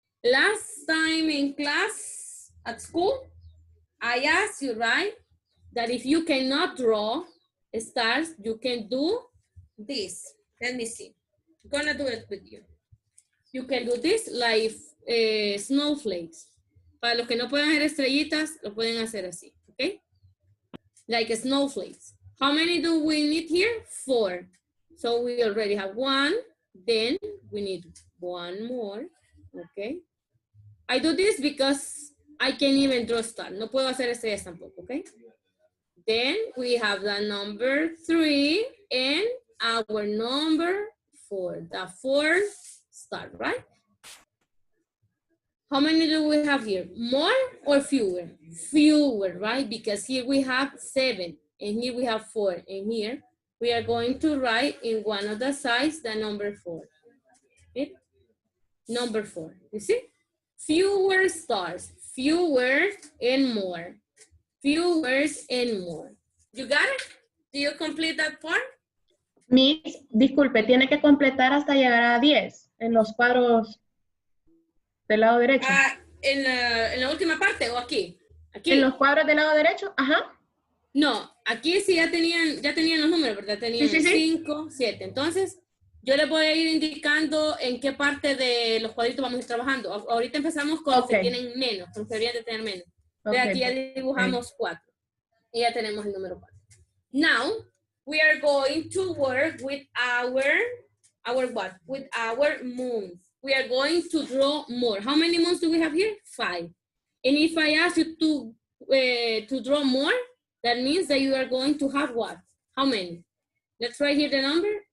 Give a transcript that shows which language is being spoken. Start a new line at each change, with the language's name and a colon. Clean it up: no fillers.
English: Last time in class at school, I asked you, right, that if you cannot draw stars, you can do this. Let me see. I'm gonna do it with you. You can do this like snowflakes.
Spanish: Para los que no pueden hacer estrellitas, lo pueden hacer así, okay?
English: Like snowflakes. How many do we need here? 4. So we already have 1. Then we need 1 more, okay? I do this because I can't even draw star.
Spanish: No puedo hacer estrellas tampoco, okay?
English: Then we have the number 3 and our number 4, the 4th star, right? How many do we have here? More or fewer? Fewer, right? Because here we have 7 and here we have 4 and here we are going to write in one of the sides the number 4. Okay? Number 4, you see? Fewer stars, fewer and more. Fewer and more. You got it? Do you complete that part?
Spanish: Miss, disculpe, tiene que completar hasta llegar a 10 en los cuadros del lado derecho. En la última parte o aquí. Aquí. En los cuadros del lado derecho, ajá. No, aquí sí ya tenían los números, ¿verdad? Tenían 5, 7. Entonces, yo les voy a ir indicando en qué parte de los cuadritos vamos a ir trabajando. Ahorita empezamos con los que tienen menos, con los que deberían de tener menos. Okay. Aquí ya dibujamos 4. Y ya tenemos el número 4.
English: Now, we are going to work with our what? With our moons. We are going to draw more. How many moons do we have here? 5. And if I ask you to draw more, that means that you are going to have what? How many? Let's write here the number.